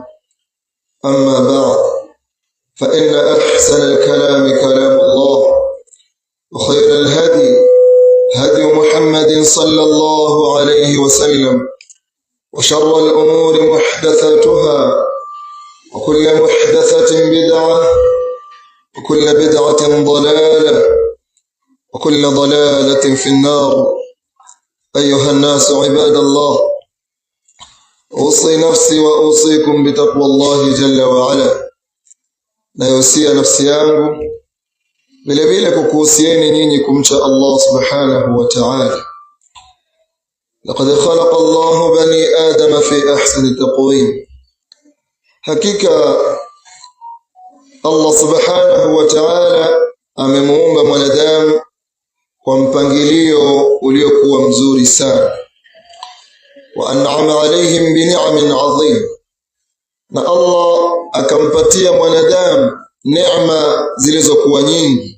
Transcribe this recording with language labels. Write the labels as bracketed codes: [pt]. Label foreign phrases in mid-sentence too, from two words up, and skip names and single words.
[ar] أما بعد، فإن أحسن الكلام كلام الله، وخير الهدي هدي محمد صلى الله عليه وسلم، وشر الأمور محدثاتها، وكل محدثة بدعة، وكل بدعة ضلالة، وكل ضلالة في النار. أيها الناس عباد الله، أوصي نفسي وأوصيكم بتقوى الله جل وعلا. [sw] Nayosia nafsi yangu vile vile kukuhusieni nyinyi kumcha [ar] الله سبحانه وتعالى. لقد خلق الله بني آدم في أحسن تقويم. [sw] Hakika [ar] الله سبحانه وتعالى [sw] amemuumba mwanadamu kwa mpangilio uliokuwa mzuri sana. [ar] وأنعم عليهم بنعم عظيم. [sw] Na Allah akampatia mwanadamu neema zilizokuwa nyingi.